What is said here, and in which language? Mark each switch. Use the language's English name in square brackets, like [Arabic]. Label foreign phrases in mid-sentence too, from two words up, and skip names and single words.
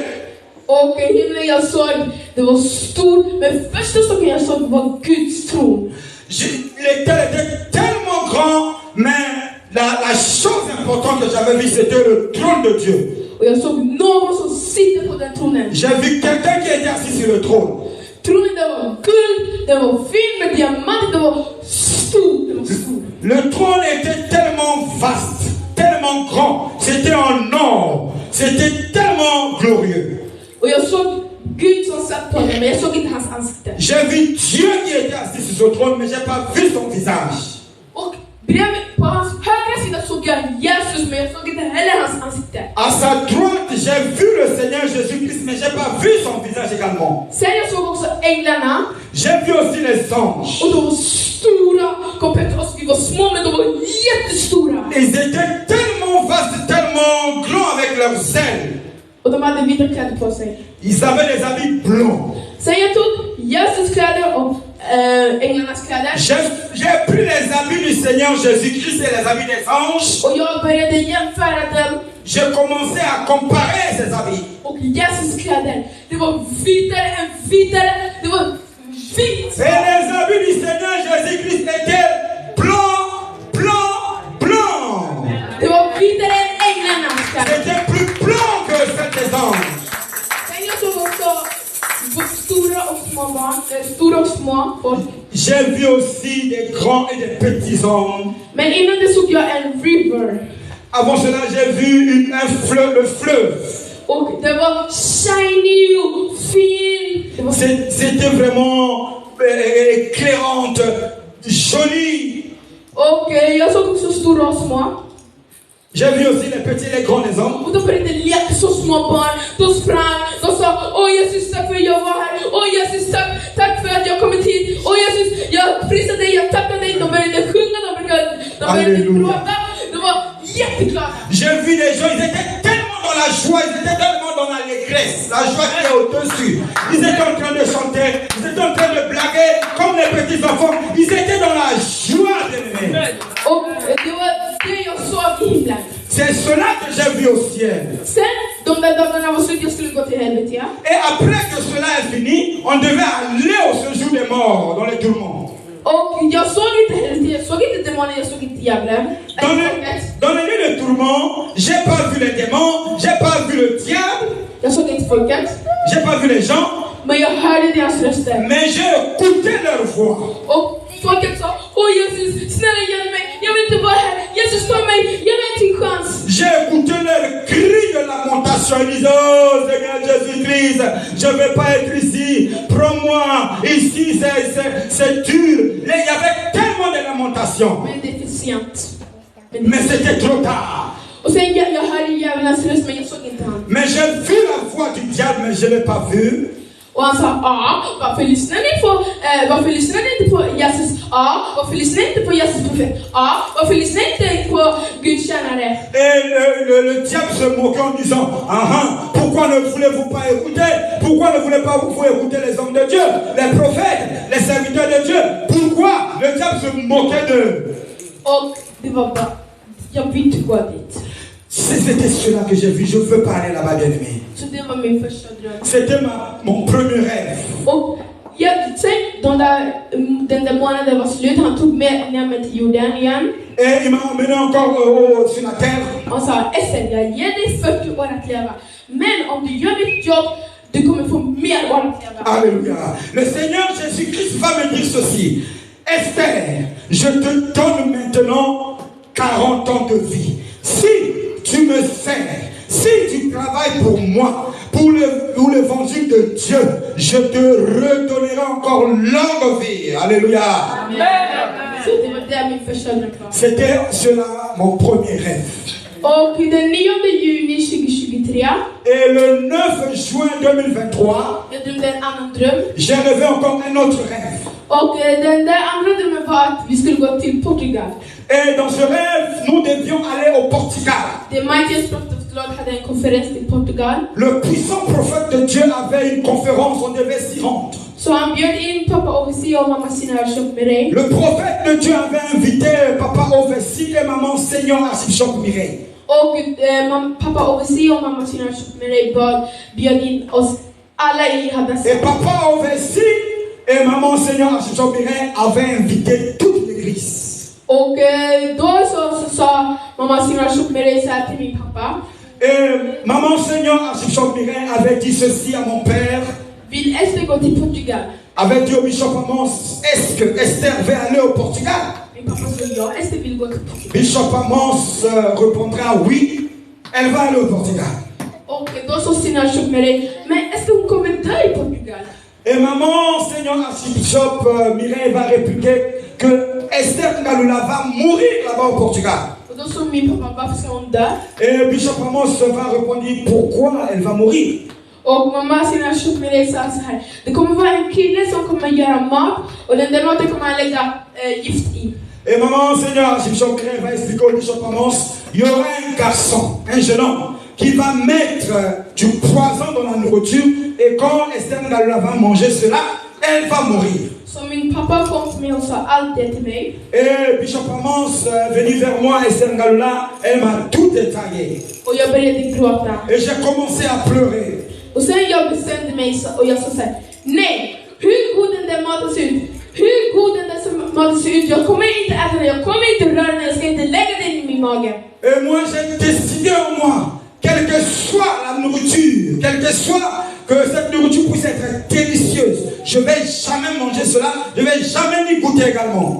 [Swedish] Och himlen jag såg, det var stort. Men första saken jag såg var Guds tron. [French] L'étel était tellement grand, mais la chose importante que j'avais vue, c'était le trône de Dieu. [Swedish] Och jag såg någon som sitter på den tronen. [French] J'ai vu quelqu'un qui était assis sur le trône. [Swedish] Tronen, det var guld, det var fin med diamanter, det var stort. [French] Le trône était tellement vaste, tellement grand. C'était en or. C'était tellement glorieux. [Swedish] Och jag såg Gud som satt på honom, men jag såg inte hans ansikte. [French] J'ai vu Dieu qui était assis sur ce trône, mais j'ai pas vu son visage. [Swedish] Och bredvid på hans högra sida såg jag Jesus, men jag såg inte heller hans ansikte. [French] À sa droite, j'ai vu le Seigneur Jésus-Christ, mais j'ai pas vu son visage également. [Swedish] Sen jag såg också änglarna. [French] J'ai vu aussi les anges. [Swedish] Och de var stora. Komplett oss, vi var små, men de var jättestora. [French] Ils étaient tellement vastes, tellement grands avec leurs ailes. [Swedish] Och de hade vita kläder på sig. [French] Ils avaient des habits blancs. [Swedish] Sen jag tog Jesus kläder och änglarnas kläder. [French] J'ai pris les habits du Seigneur Jésus-Christ et les habits des anges. [Swedish] Och jag började jämföra dem. [French] J'ai commencé à comparer ces habits. [Swedish] Och Jesus kläder, det var vitare än vitare. Det var vitt. [French] Et les habits du Seigneur Jésus-Christ étaient blancs, blancs, blancs. [Swedish] Det var vitare än änglarnas kläder. [French] C'était plus blanc que celles des anges. [Swedish] Sen jag såg också stora och små barn, stora och små folk. [French] J'ai vu aussi des grands et des petits hommes. [Swedish] Men innan det såg jag en river. [French] Avant cela, j'ai vu le fleuve. [Swedish] Och det var shiny och fin. [French] C'était vraiment éclairante, jolie. [Swedish] Och jag såg också stora och små. [French] J'ai vu aussi les petits et les grands des hommes. [Swedish] Och de började leka så små barn. De sprang. De sa, åh Jesus, tack för att jag var här. Åh Jesus, tack för att jag kommit hit. Åh Jesus, jag prisar dig, jag tackar dig. De började sjunga, de började gråta. De var jätteglada. [French] J'ai vu des gens, ils étaient tellement dans la joie, ils étaient tellement dans l'allégresse, la joie qui est au-dessus. Ils étaient en train de chanter, ils étaient en train de blaguer comme les petits enfants. Ils étaient dans la joie d'aimer. [Swedish] Och det var det jag såg i himlen. [French] C'est cela que j'ai vu au ciel. [Swedish] Sen, de där dagarna var slut, jag skulle gå till helvetet. [French] Et après que cela est fini, on devait aller au séjour des morts, dans les tourments. [Swedish] Och jag såg inte helvetet, jag såg inte demoner, jag såg inte djävulen. [French] Dans les lieux de tourment, j'ai pas vu les démons, j'ai pas vu le diable. [Swedish] Jag såg inte folket. [French] J'ai pas vu les gens. [Swedish] Men jag hörde deras röster. [French] Mais j'ai écouté leur voix. [Swedish] Och folket sa, åh Jesus, snälla hjälp mig. Jag vill inte vara här. Jesus, ta mig. Ge mig en till chans. [French] J'ai écouté leur cri de lamentation. Ils disaient, oh Seigneur Jésus-Christ, je ne vais pas être ici. Prends-moi. Ici, c'est dur. Il y avait tellement de lamentations. [Swedish] Men det är för sent. [French] Mais c'était trop tard. [Swedish] Och sen jag hörde djävulens röst men jag såg inte han. [French] Mais j'ai vu la voix du diable, mais je ne l'ai pas vu. [Swedish] Och han sa, varför lyssnar ni inte på Jesus? Varför lyssnar ni inte på Jesus profet? Varför lyssnar ni inte på Guds tjänare? [French] Et le diable se moquait en disant, pourquoi ne voulez-vous pas écouter? Pourquoi ne voulez pas vous écouter les hommes de Dieu, les prophètes, les serviteurs de Dieu? Pourquoi? Le diable se moquait d'eux. [Swedish] Och det var bara, jag vill inte gå dit. [French] C'était cela que j'ai vu. Je veux pas aller là-bas, bien-aimé. [Swedish] Så det var min första dröm. [French] C'était mon premier rêve. [Swedish] Och sen den där månaden var slut, han tog med mig till jorden igen. [French] Et il m'a emmené encore sur la terre. [Swedish] Han sa, Esther, jag ger dig 40 år att leva. Men om du gör ditt jobb, du kommer få mer år att leva. [French] Alléluia. Le Seigneur Jésus-Christ va me dire ceci. Esther, je te donne maintenant 40 ans de vie. Si tu me sers, si tu travailles pour moi, pour l'évangile de Dieu, je te redonnerai encore longue vie. Alléluia. C'était cela mon premier rêve. [Swedish] Och den 9 juni 2023. [French] Et le 9 juin 2023, j'ai rêvé encore un autre rêve. [Swedish] Och den där andra drömmen var att vi skulle gå till Portugal. [French] Et dans ce rêve, nous devions aller au Portugal. [English] The Mightiest Prophet of God [Swedish] hade en konferens i Portugal. [French] Le puissant prophète de Dieu avait une conférence, on devait s'y rendre. [Swedish] Så han bjöd in pappa Ovesi och mamma Sina Archbishop Mireille. [French] Le prophète de Dieu avait invité papa Ovesi et maman Seigneur Archbishop Mireille. [Swedish] Och pappa Ovesi och mamma Sina Archbishop Mireille bjöd in oss alla i Hadassa. [French] Et papa Ovesi et maman Seigneur Archbishop Mireille avaient invité toute l'église. [Swedish] Och då så sa mamma Sina Archbishop Mireille så här till min pappa. Et maman Seigneur Archbishop Mireille avait dit ceci à mon père. Vill Esther gå till Portugal? [French] Avait dit au bishop Amos, est-ce que Esther va aller au Portugal? [Swedish] Min pappa sa ja, Esther vill gå till Portugal. [French] Bishop Amos répondra oui, elle va aller au Portugal. [Swedish] Och då så Sina Archbishop Mireille, men Esther hon kommer dö i Portugal. [French] Et maman Seigneur Archbishop Mireille va répliquer que Esther Ngalula va mourir là-bas au Portugal. [Swedish] Och då så min pappa, varför ska hon dö? [French] Et Bishop Amos va répondre pourquoi elle va mourir. [Swedish] Och mamma Sina Archbishop Mireille sa så här: det kommer vara en kille som kommer göra mat och den där maten kommer han lägga gift i. [French] Et maman Seigneur Archbishop Mireille va expliquer au Bishop Amos, il y aura un garçon, un jeune homme qui va mettre du poison dans la nourriture et quand Esther Ngalula va manger cela, elle va mourir. [Swedish] Så min pappa kom till mig och sa allt det till mig. [French] Et Bishop Amos venu vers moi, Esther Ngalula, elle m'a tout détaillé. [Swedish] Och jag började gråta. [French] Et j'ai commencé à pleurer. [Swedish] Och sen jag bestämde mig och jag sa såhär: nej, hur god den där maten ser ut, hur god den där maten ser ut, jag kommer inte äta den, jag kommer inte röra den, jag ska inte lägga den i min mage. [French] Et moi j'ai décidé en moi, quelle que soit la nourriture, quelle que soit que cette nourriture puisse être délicieuse, je vais jamais manger cela, je vais jamais m'y goûter également.